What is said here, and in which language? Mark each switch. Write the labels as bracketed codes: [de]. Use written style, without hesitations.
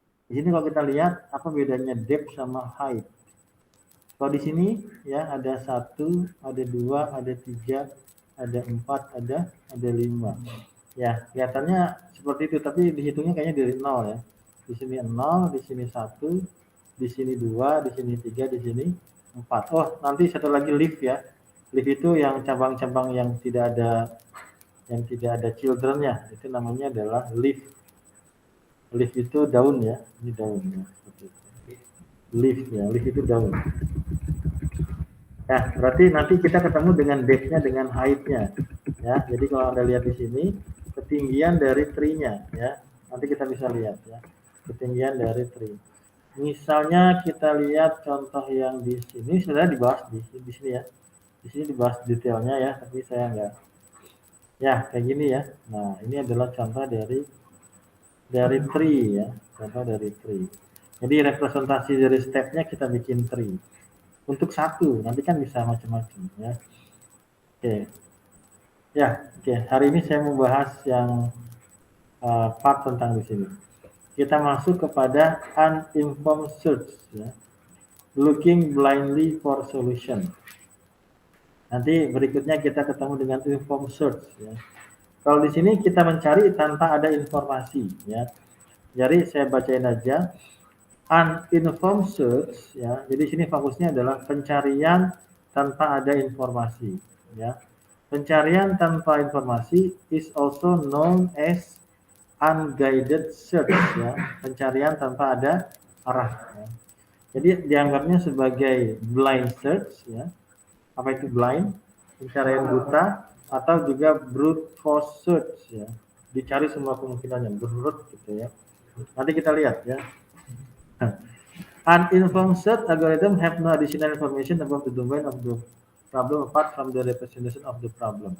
[id] Di sini kalau kita lihat apa bedanya depth sama height. Kalau di sini ya ada 1, ada 2, ada 3, ada 4, ada 5. Ya, kelihatannya seperti itu, tapi dihitungnya kayaknya dari 0 ya. Di sini 0, di sini 1, di sini 2, di sini 3, di sini 4. Oh, nanti satu lagi leaf ya. Leaf itu yang cabang-cabang yang tidak ada children-nya, itu namanya adalah leaf. Leaf itu daun ya, ini daun ya. Leaf ya, leaf itu daun. Nah, berarti nanti kita ketemu dengan depth-nya dengan height-nya. Ya, jadi kalau Anda lihat di sini, ketinggian dari tree-nya ya. Nanti kita bisa lihat ya. Ketinggian dari tree. Misalnya kita lihat contoh yang di sini sudah dibahas di sini ya. Di sini dibahas detailnya ya, tapi saya enggak. Ya, kayak gini ya. Nah, ini adalah contoh dari tree ya. Contoh dari tree. Jadi representasi dari step-nya kita bikin tree. Untuk satu, nanti kan bisa macam-macam ya. Oke. Ya, oke. Hari ini saya mau bahas yang part tentang di sini. Kita masuk kepada uninformed search ya. [en] Looking blindly for solution. [id] Nanti berikutnya kita ketemu dengan informed search ya. Kalau di sini kita mencari tanpa ada informasi ya. Jadi saya bacain aja. Uninformed search ya. Jadi sini fokusnya adalah pencarian tanpa ada informasi ya. Pencarian tanpa informasi [en] is also known as unguided search ya. [id] Pencarian tanpa ada arah ya. Jadi dianggapnya sebagai blind search ya. Apa itu blind? Pencarian buta atau juga brute force search ya. Dicari semua kemungkinannya brute gitu ya. Nanti kita lihat ya. [en] Uninformed search algorithm have no additional information about the domain of the problem apart from the representation of the problem.